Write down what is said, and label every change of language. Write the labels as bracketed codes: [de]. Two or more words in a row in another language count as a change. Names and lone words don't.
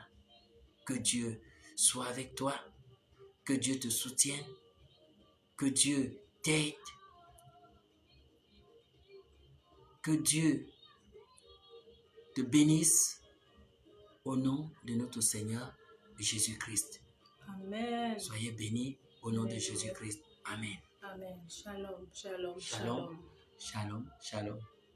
[fr] Que Dieu soit avec toi, que Dieu te soutienne, que Dieu t'aide, que Dieu te bénisse au nom de notre Seigneur Jésus-Christ. Amen. Soyez bénis au nom de Jésus-Christ. Amen. [he] אמן שלום שלום, Shalom, shalom. שלום שלום.